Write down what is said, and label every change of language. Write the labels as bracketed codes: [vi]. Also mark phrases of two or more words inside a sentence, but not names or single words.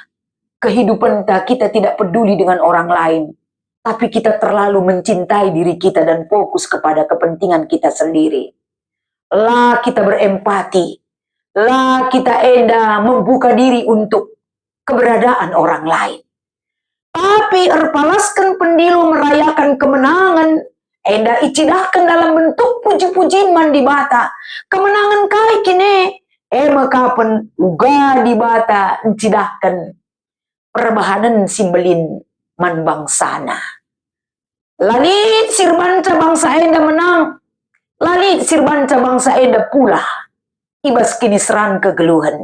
[id] Kehidupan kita tidak peduli dengan orang lain. Tapi kita terlalu mencintai diri kita dan fokus kepada kepentingan kita sendiri. Lah kita berempati. [btx] Lah kita enda [id] membuka diri untuk keberadaan orang lain. Tapi [btx] erpalaskan pendilo [id] merayakan kemenangan. [btx] Enda icidahkan [id] dalam bentuk puji-pujian [btx] man di bata. Kemenangan kai kini. Makapan uga di bata icidahkan. Perbahanan simbelin man bangsana. Lalit sirbanca bangsa enda menang. Lalit sirbanca bangsa enda pula. Ibas kini serang kegeluhan.